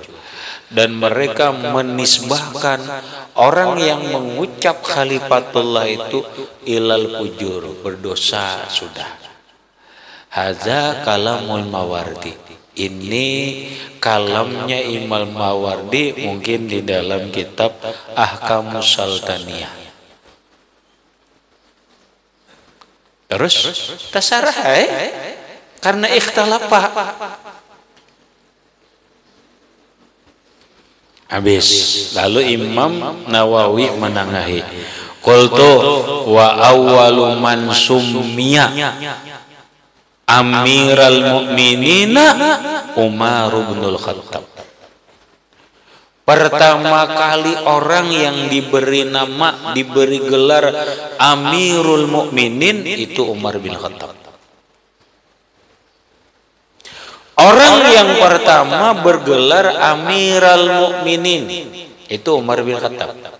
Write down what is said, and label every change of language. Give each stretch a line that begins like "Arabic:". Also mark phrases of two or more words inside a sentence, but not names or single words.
Indonesian: Dan mereka menisbahkan orang yang mengucap khalifatullah itu
Arabic: إلى الفجور,
Indonesian: berdosa sudah.
Arabic: هذا كلام الماوردي.
Indonesian: Ini kalamnya Imam Mawardi, mungkin di dalam kitab Ahkamus Sultaniyah. Terus tasarah karena ikhtilafah. Habis, lalu Imam Nawawi menengahi.
Arabic: قلت وأول من سمي أمير المؤمنين عمر بن خطاب.
Indonesian: Pertama kali orang yang diberi nama, diberi gelar Amirul Mukminin itu Umar bin Khattab. Orang yang pertama bergelar Amiral Mukminin itu Umar bin Khattab.